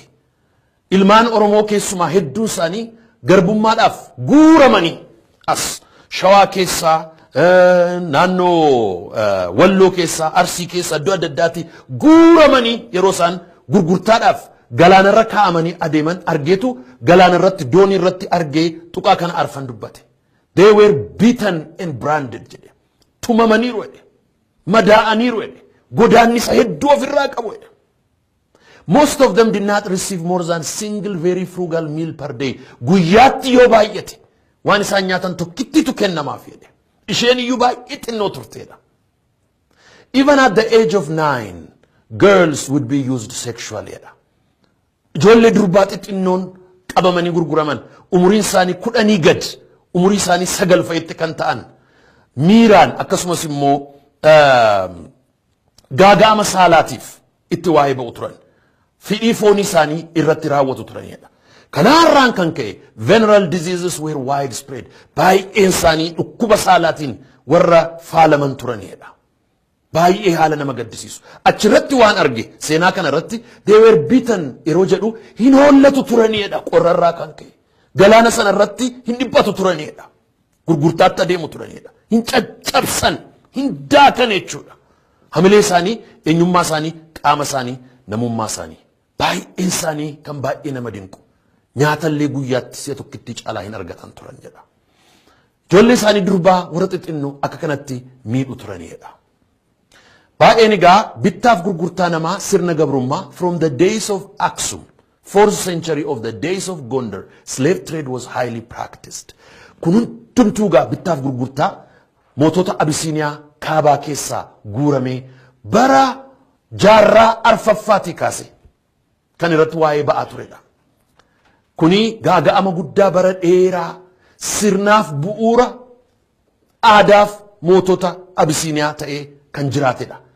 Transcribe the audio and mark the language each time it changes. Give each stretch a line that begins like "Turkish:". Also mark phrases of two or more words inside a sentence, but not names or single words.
Oromo: Ilmaan Oromoo keessumaa hedduu isaanii garbummaadhaaf guuramanii as Shawaa keessaa naannoo Walloo keessaa Arsii keessaa iddoo adda addaatti guuramanii yeroo isaan gurgurtaadhaaf galaana irra kaa'amanii adeeman argeetu galaana irratti doonii irratti argee tuqaa kana arfan dubbate.
English: They were beaten and branded jedhe.
Oromo: Tumamaniiru jedhe. Madaa'aniiru jedhe. Godaannisa hedduu ofirraa qabu jedhe.
English: Most of them did not receive more than single very frugal meal per day.
Oromo: Guyyaatti yoo baay'ate waan isaan nyaatan tokkittitu kennamaaf jedhe. Isheen iyyuu baay'ee xinnoo turteedha.
English: Even at the age of 9, girls would be used sexually.
Oromo: Ijoollee durbaa xixinnoon qabamanii gurguraman umuriin isaanii 10 gad umurii isaanii 9 fa'itti kan ta'an miiraan akkasumas immoo gaaga'ama saalaatiif itti waa'ee ba'u turan. Fidhii foonii isaanii irratti raawwatu turanidha. Kanaarraan kan ka'e
English: venereal diseases were widespread.
Oromo: Baay'een isaanii dhukkuba saalaatiin warra faalaman turanidha. Baay'ee haala nama gaddisiisu. Achirratti waan arge seenaa kana irratti
English: they were beaten
Oromo: yeroo jedhu hin hollatu turanidha qorrarraa kan ka'e. Galaana sana irratti hin dhiphatu turanidha. Gurgurtaatti adeemu turanidha. Hin caccabsan, hin daakan jechuudha. Hamilee isaanii, eenyummaa isaanii, qaama isaanii, namummaa isaanii. Baay'een isaanii kan baay'ee nama dinqu. Nyaatallee guyyaatti si'a tokkitti caalaa hin argatan turan jedha. Ijoollee isaanii durbaa warra xixinnoo akka kanatti miidhu turanidha. Baay'een egaa bittaaf gurgurtaa namaa sirna gabrummaa
English: from the days of Aksum, 4th century of the days of Gondar, slave trade was highly practiced.
Oromo: Kun hundumtuu gaa bittaaf gurgurtaa mootota Abisiiniyaa kaabaa keessaa guuramee bara jaarraa arfaffaatii kaase kan irratti waa'ee ba'aa turedha. Kuni gaaga'ama guddaa bara dheeraa sirnaaf bu'uura aadaaf mootota Abisiiniyaa ta'ee kan jiraatedha.